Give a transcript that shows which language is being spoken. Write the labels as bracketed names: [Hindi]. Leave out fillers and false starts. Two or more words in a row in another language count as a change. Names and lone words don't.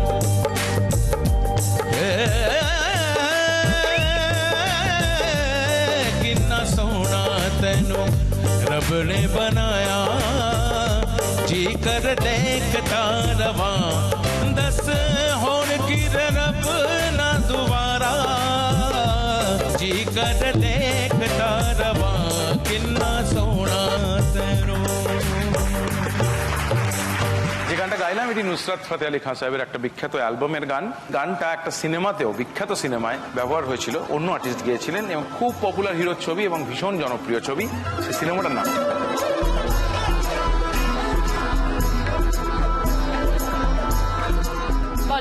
[Punjabi] ਕਿੰਨਾ ਸੋਨਾ ਤੈਨੂੰ ਰੱਬ ਨੇ ਬਣਾਇਆ ਜੀ ਕਰ ਦੇਖਦਾ ਰਵਾਂ ਦੱਸ ਹੋਣ ਕੀ ਰੱਬ ਨਾ ਦੋਬਾਰਾ ਜੀ ਕਰ ਦੇਖਦਾ ਰਵਾਂ ਕਿੰਨਾ ਸੋਨਾ ਤੈਨੂੰ [Bangla] যে গানটা গাইলাম এটি নুসরাত ফতে আলী খান সাহেবের একটা বিখ্যাত অ্যালবামের গান। গানটা একটা সিনেমাতেও, বিখ্যাত সিনেমায় ব্যবহার হয়েছিল, অন্য আর্টিস্ট গিয়েছিলেন এবং খুব পপুলার হিরোর ছবি এবং ভীষণ জনপ্রিয় ছবি। সেই সিনেমাটার নাম বলো।